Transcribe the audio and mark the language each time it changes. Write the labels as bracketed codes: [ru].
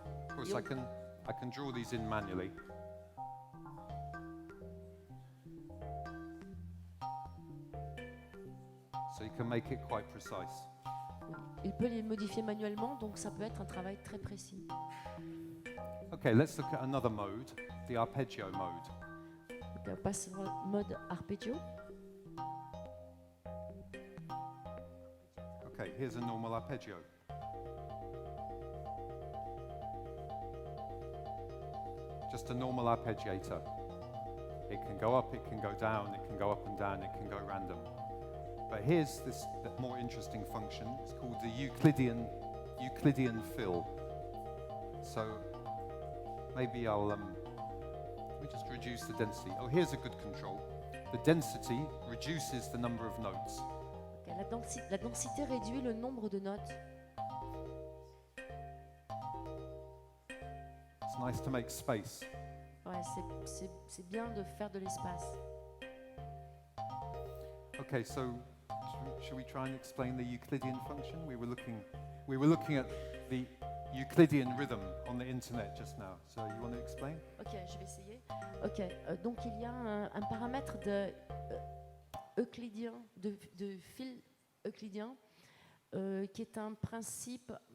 [en] Of course, I can draw these in manually. So you can make it quite precise. [fr] Il peut les modifier manuellement, donc ça peut être un travail très précis. [en] Okay, let's look at another mode, the arpeggio mode. [fr] Donc, on passe au mode arpeggio. [en] Okay, here's a normal arpeggio. Just a normal arpeggiator. It can go up, it can go down, it can go up and down, it can go random. But here's this more interesting function. It's called the Euclidean fill. So maybe let me just reduce the density. Oh, here's a good control. The density reduces the number of notes. [fr] Okay, la densité réduit le nombre de notes. [en] It's nice to make space. [fr] Ouais, c'est bien de faire de l'espace. [en] Okay, so should we try and explain the Euclidean function? We were looking at the Euclidean rhythm on the internet just now. So you want to explain? [fr] Ok, je vais essayer. Ok, donc il y a un paramètre euclidien, de fil euclidien, qui est un principe...